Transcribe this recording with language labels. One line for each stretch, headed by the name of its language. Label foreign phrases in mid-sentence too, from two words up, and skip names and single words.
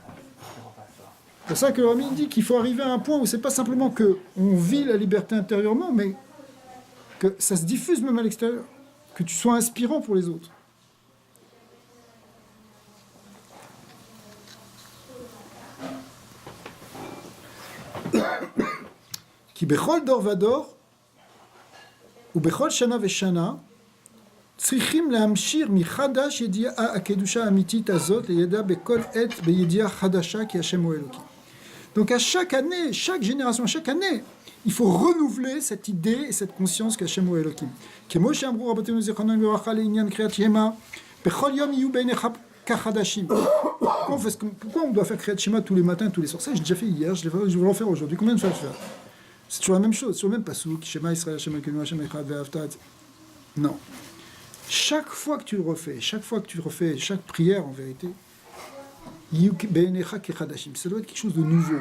French: C'est pour ça que le Rami dit qu'il faut arriver à un point où c'est pas simplement qu'on vit la liberté intérieurement, mais que ça se diffuse même à l'extérieur, que tu sois inspirant pour les autres.
Hebrew: Qui בכל דור ודור ou בכל שנה ושנה צריכים להמשיך מחדש ידיעה הקדושה האמיתית הזאת לידע בכל עת בידיעה חדשה כי השם הוא אלוקים.
French: Donc à chaque année, chaque génération, chaque année, il faut renouveler cette idée et cette conscience qu'
Hebrew: השם הוא אלוקים. כמו שאמרו רבותינו זיכרונם לברכה לעניין קריאת שמע, בכל יום יהיו בעיניך כחדשים.
French: Pourquoi on doit faire Kriyat Shema tous les matins, tous les soirs? Ça, j'ai déjà fait hier, je vais le refaire aujourd'hui. Combien de fois je vais le faire? C'est toujours la même chose, c'est toujours le même passouk,
Hebrew: שמע ישראל, השם אלוקינו, השם אחד ואהבת.
French: Non. Chaque fois que tu le refais, chaque prière en vérité, ça doit être quelque chose de nouveau.